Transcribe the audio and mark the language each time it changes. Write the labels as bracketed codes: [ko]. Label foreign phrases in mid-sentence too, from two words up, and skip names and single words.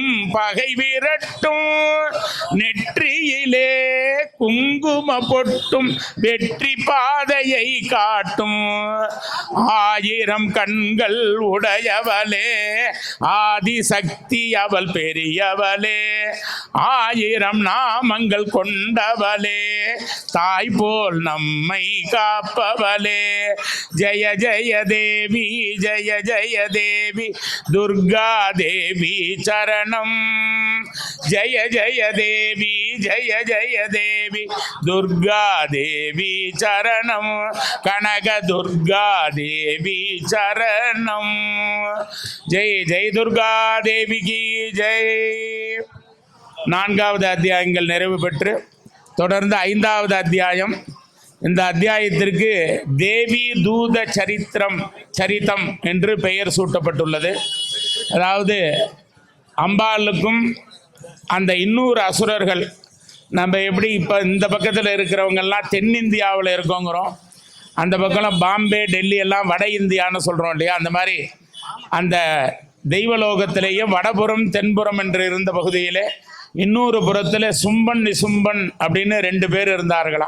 [ta] பகை விரட்டும் நெற்றியிலே குங்கும பொட்டும் வெற்றி பாதையை காட்டும் 1000 கண்கள் உடையவளே ஆதிசக்தி அவள் பெரியவளே 1000 நாமங்கள் கொண்டவளே தாய் போல் நம்மை காப்பவளே ஜெய ஜெய தேவி [sa] दुर्गा देवी चरणम जय जय देवी दुर्गा देवी चरणम कनक दुर्गा देवी चरणम जय जय दुर्गा देवी [hi] की जय [ta] 4வது அத்தியாயங்கள் நிறைவு பெற்று தொடர்ந்து 5வது அத்தியாயம் இந்த அத்தியாயத்திற்கு தேவி தூத சரித்தம் என்று பெயர் சூட்டப்பட்டுள்ளது. அதாவது அம்பாளுக்கும் அந்த இன்னொரு அசுரர்கள், நம்ம எப்படி இப்போ இந்த பக்கத்தில் இருக்கிறவங்கெல்லாம் தென்னிந்தியாவில் இருக்கோங்கிறோம், அந்த பக்கம் பாம்பே டெல்லி எல்லாம் வட இந்தியான்னு சொல்கிறோம் இல்லையா, அந்த மாதிரி அந்த தெய்வலோகத்திலேயே வடபுறம் தென்புறம் என்று இருந்த பகுதியிலே இன்னொரு புறத்தில் சும்பன் நிசும்பன் அப்படின்னு 2 பேர் இருந்தார்களாம்.